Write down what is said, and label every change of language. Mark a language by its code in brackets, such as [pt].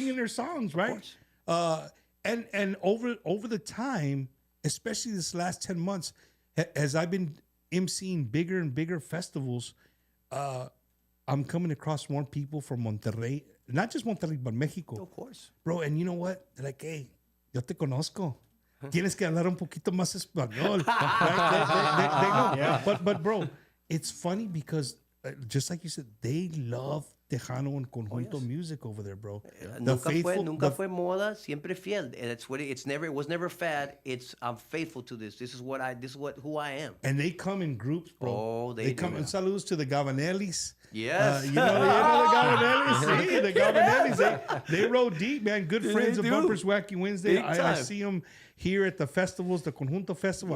[en] singing their songs, right? And over the time, especially this last 10 months, as I've been emceeing bigger and bigger festivals, I'm coming across more people from Monterrey, not just Monterrey, but Mexico. Of course. Bro, and you know what? They're like, hey, [es] yo te conozco. Tienes que hablar un poquito más español. [en] Right? They know. But bro, it's funny because just like you said, they love Tejano and Conjunto music over there, bro. [es] Nunca fue moda, siempre fiel. [en] And it's what it was never fad. I'm faithful to this. This is who I am. And they come in groups, bro. Oh, they come. do. And saludos to the Gavanellis. Yes. You know the Gavanellis. See, the Gavanellis. They roll deep, man. Good friends of Bumpers Wacky Wednesday. I see them here at the festivals, the Conjunto Festival.